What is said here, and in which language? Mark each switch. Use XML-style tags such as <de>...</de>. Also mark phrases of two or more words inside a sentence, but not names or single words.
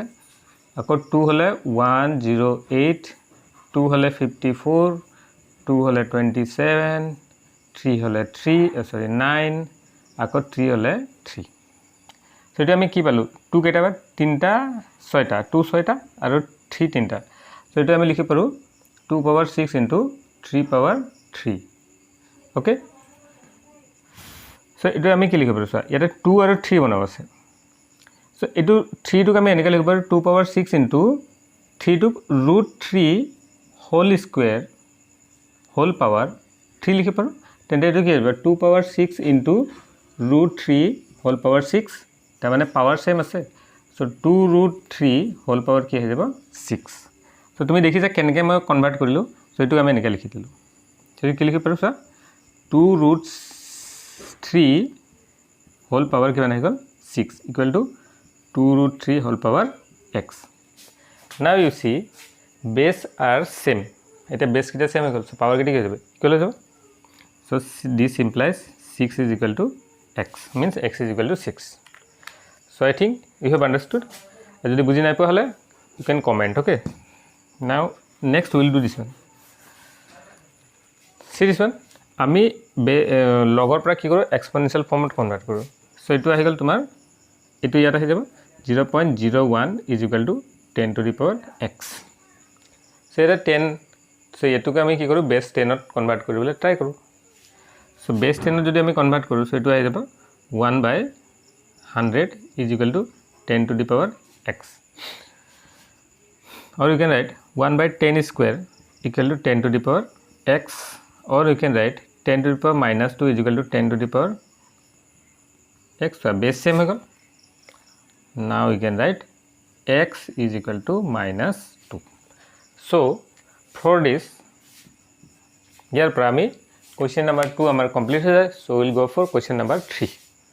<as>আকৌ 2 হ'লে 108, 2 হ'লে 54, 2 হ'লে 27, 3 হ'লে 9, আকৌ 3 হ'লে 3। চ' সো এটা আমি কি পালো 2 কেইটা 3টা 6টা 2 6টা আৰু 3 3টা সো এটা আমি লিখি পাৰো</as> <en>2 power 6 into 3 power 3</en> <as>ওকে সো এটা আমি কি লিখি পাৰো সো ইয়াতে 2 আৰু 3 বনাব আছে সো এটো 3 টুক আমি এনেকৈ লিখিব পাৰো</as> <en>2 power 6 into 3</en> <as>টুক</as> <en>√3 whole square whole power 3</en> <as>লিখি পাৰো তেন্তে এটো কি হ'ব</as> <en>2 power 6 into √3 whole power 6</en> <as>তাৰ মানে</as> <en>power same</en> <as>আছে সো</as> <en>2√3 whole power</en> <as>কি হৈ যাব 6 সো তুমি দেখিছা কেনেকৈ মই কনভাৰ্ট কৰিলো সো এটো আমি এনেকৈ লিখি দিলো সো কি লিখি পাৰো সা</as> <en>2√3 whole power</en> <as>কিমান হৈ গল</as> <en>6 equal to 2√3 whole power x now you see base are same</en> <as>এটা বেস কিটা সেম হৈ গল সো পাৱাৰ কিটা কি হৈ যাব ইকুয়াল হৈ যাব</as> <en>so this implies 6 is equal to x means x is equal to 6 so I think you have understood</en> <as>যদি বুজি নাই পোৱা হলে</as> <en>you can comment okay now next we will do this one see this one</en> <as>আমি লগৰ পৰা কি কৰো এক্সপোনেনশিয়াল ফৰ্মত কনভাৰ্ট কৰো সো এটো আহি গল তোমাৰ এটো ইয়াত আহি যাব</as> <en>0.01 is equal to 10 to the power x</en> <as>so এটা 10 সো এটোকে আমি কি কৰো বেস 10 ত কনভাৰ্ট কৰিবলৈ ট্রাই কৰো সো বেস 10 ত যদি আমি কনভাৰ্ট কৰো সো এটো আহি যাব</as> <en>1/100 is equal to 10 to the power x or you can write 1/10 square equal to 10 to the power x or you can write 10 to the power minus 2 is equal to 10 to the power x so base same</en> <as>হৈ গল</as> <en>now you can write x is equal to minus 2 so for this here</en> <as>পৰা আমি</as> <en>question number 2 আমাৰ complete</en> <as>হৈ যায়</as> <en>so we'll go for question number 3</en>